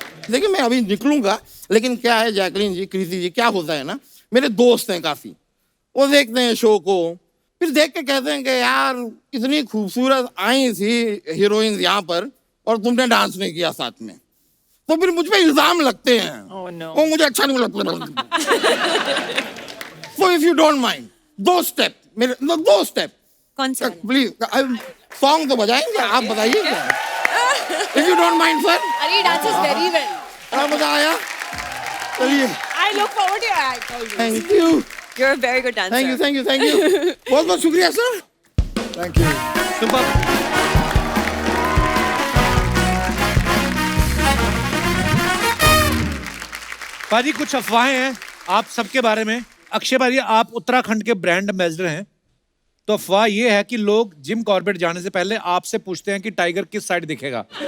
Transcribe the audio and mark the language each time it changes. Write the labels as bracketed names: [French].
[Hindi] देखिए, मैं अभी निकलूंगा, लेकिन क्या है जैकलीन जी, कृति जी, क्या होता है ना, मेरे दोस्त हैं काफी, वो देखते हैं शो को, फिर देख के कहते हैं कि यार इतनी खूबसूरत आई थी हीरोइन यहाँ पर और तुमने डांस नहीं किया साथ में। तो फिर मुझ पे इल्जाम लगते हैं। [English] Oh, no. [Hindi] वो मुझे अच्छा नहीं लगता। [English] So if you don't mind, 2 step [Hindi] मेरे, 2 स्टेप कौन सा? प्लीज। सॉन्ग तो बजाएंगे, आप बताइए क्या। [English] If you don't mind, sir. अरे dances very well. [Hindi] क्या मजा आया? चलिए [English] I look forward to your act always. Thank you You're a very good dancer. Thank you thank you thank you [Hindi] बहुत बहुत शुक्रिया सर [English] Thank you. Super. [Hindi] पाजी कुछ अफवाहें हैं आप सबके बारे में। अक्षय भाई आप उत्तराखंड के ब्रांड एम्बेसडर हैं, तो अफवाह ये है कि लोग जिम कॉर्बेट जाने से पहले आपसे पूछते हैं कि टाइगर किस साइड दिखेगा।